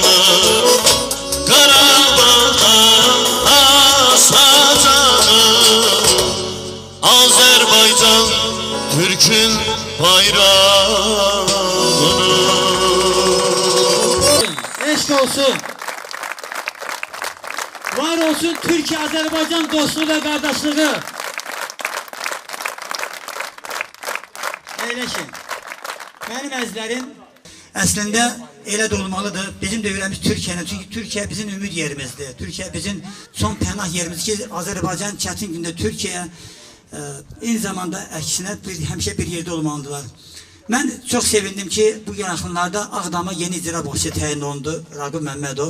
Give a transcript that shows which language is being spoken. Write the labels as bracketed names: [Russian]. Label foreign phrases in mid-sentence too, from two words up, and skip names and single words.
[Turkish] Karabağ'dan asacaktım, Azerbaycan Türk'ün bayrağına. [Azerbaijani] Eşk olsun. [Turkish] Var olsun Türkiye-Azerbaycan dostluğu ve kardeşliği. [Azerbaijani] Eyleşin. Benim əzizlərim, əslində elə də olmalıdır. Bizim dövrəmiz Türkiyənin, çünki Türkiyə bizim ümid yerimizdir. Türkiyə bizim son pənah yerimiz ki, Azərbaycan çətin gündə Türkiyə eyni zamanda əksinə həmişə bir yerdə olmalıdırlar. Mən çox sevindim ki, bu yaxınlarda Ağdama yeni icra başçı təyin olundu Raqib Məmmədov.